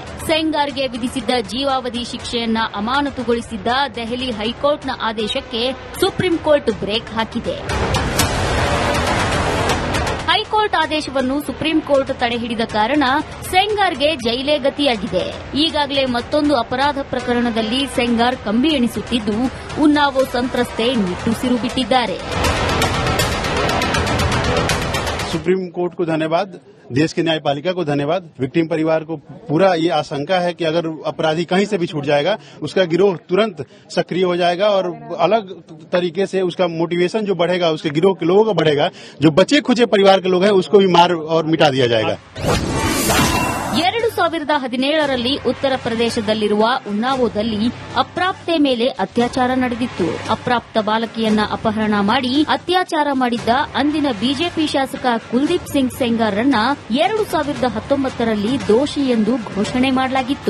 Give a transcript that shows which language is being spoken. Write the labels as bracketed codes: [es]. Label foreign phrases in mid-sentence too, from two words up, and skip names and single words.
[kn] ಸೆಂಗಾರ್ಗೆ ವಿಧಿಸಿದ್ದ ಜೀವಾವಧಿ ಶಿಕ್ಷೆಯನ್ನ ಅಮಾನತುಗೊಳಿಸಿದ್ದ ದೆಹಲಿ ಹೈಕೋರ್ಟ್ನ ಆದೇಶಕ್ಕೆ ಸುಪ್ರೀಂ ಕೋರ್ಟ್ ಬ್ರೇಕ್ ಹಾಕಿದೆ. ಹೈಕೋರ್ಟ್ ಆದೇಶವನ್ನು ಸುಪ್ರೀಂ ಕೋರ್ಟ್ ತಡೆಹಿಡಿದ ಕಾರಣ ಸೆಂಗಾರ್ಗೆ ಜೈಲೇ ಗತಿಯಾಗಿದೆ. ಈಗಾಗಲೇ ಮತ್ತೊಂದು ಅಪರಾಧ ಪ್ರಕರಣದಲ್ಲಿ ಸೆಂಗಾರ್ ಕಂಬಿ ಎಣಿಸುತ್ತಿದ್ದು, ಉನ್ನಾವೋ ಸಂತ್ರಸ್ತೆ ನಿಟ್ಟುಸಿರು ಬಿಟ್ಟಿದ್ದಾರೆ. [hi] सुप्रीम कोर्ट को धन्यवाद, देश की न्यायपालिका को धन्यवाद। विक्टिम परिवार को पूरा ये आशंका है कि अगर अपराधी कहीं से भी छूट जाएगा, उसका गिरोह तुरंत सक्रिय हो जाएगा और अलग तरीके से उसका मोटिवेशन जो बढ़ेगा, उसके गिरोह के लोगों का बढ़ेगा। जो बचे खुचे परिवार के लोग हैं उसको भी मार और मिटा दिया जाएगा. [kn] 2017ರಲ್ಲಿ ಉತ್ತರ ಪ್ರದೇಶದಲ್ಲಿರುವ ಉನ್ನಾವೋದಲ್ಲಿ ಅಪ್ರಾಪ್ತೆ ಮೇಲೆ ಅತ್ಯಾಚಾರ ನಡೆದಿತ್ತು. ಅಪ್ರಾಪ್ತ ಬಾಲಕಿಯನ್ನ ಅಪಹರಣ ಮಾಡಿ ಅತ್ಯಾಚಾರ ಮಾಡಿದ್ದ ಅಂದಿನ ಬಿಜೆಪಿ ಶಾಸಕ ಕುಲದೀಪ್ ಸಿಂಗ್ ಸೆಂಗಾರ್ರನ್ನ 2019ರಲ್ಲಿ ದೋಷಿ ಎಂದು ಘೋಷಣೆ ಮಾಡಲಾಗಿತ್ತು.